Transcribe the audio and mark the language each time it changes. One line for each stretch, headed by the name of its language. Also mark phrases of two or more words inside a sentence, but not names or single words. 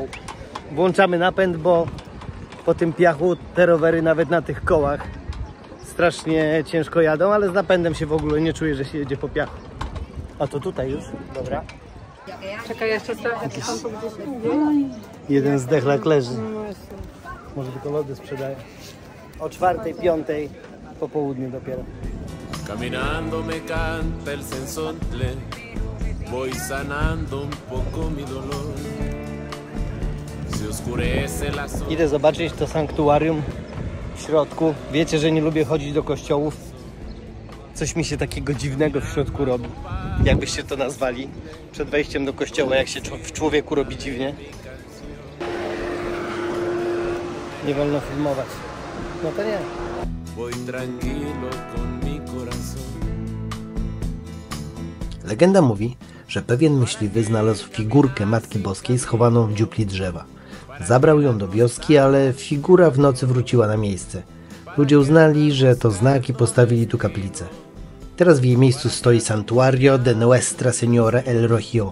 Polish: Włączamy napęd, bo po tym piachu te rowery nawet na tych kołach strasznie ciężko jadą, ale z napędem się w ogóle nie czuję, że się jedzie po piachu. A to tutaj już? Dobra. Czekaj, jeszcze sprawdzę, czy są tu gdzieś indziej. Jeden zdechlak leży. Może tylko lody sprzedają. O 4, 5 po południu dopiero.
Spanish: Caminando me canta el sensontle, voy sanando un poco mi dolor. Se oscurece la sombra.
Polish: Idę zobaczyć to sanktuarium w środku. Wiecie, że nie lubię chodzić do kościołów. Coś mi się takiego dziwnego w środku robi. Jakbyście to nazwali przed wejściem do kościoła, jak się w człowieku robi dziwnie. Nie wolno filmować. No to nie.
Spanish: Voy tranquilo con mi corazón.
Polish: Legenda mówi, że pewien myśliwy znalazł figurkę Matki Boskiej schowaną w dziupli drzewa. Zabrał ją do wioski, ale figura w nocy wróciła na miejsce. Ludzie uznali, że to znak i postawili tu kaplicę. Teraz w jej miejscu stoi Santuario de Nuestra Señora El Rocio.